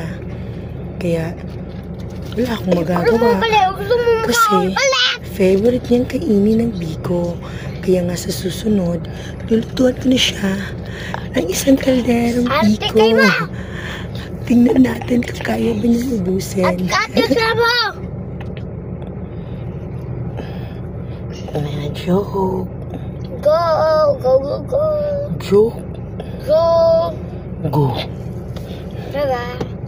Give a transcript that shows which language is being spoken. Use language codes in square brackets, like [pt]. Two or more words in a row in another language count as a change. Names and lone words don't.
[tl] Kaya, wala akong magagawa. Kasi, favorite niyang kainin ng biko. Kaya nga sa susunod, lulutuan ko na siya ng isang kalderong biko. Tingnan natin kung kaya ba niyang ubusin. Joke. [en] Go, go, go, go. Joke. Go. Go. Bye-bye.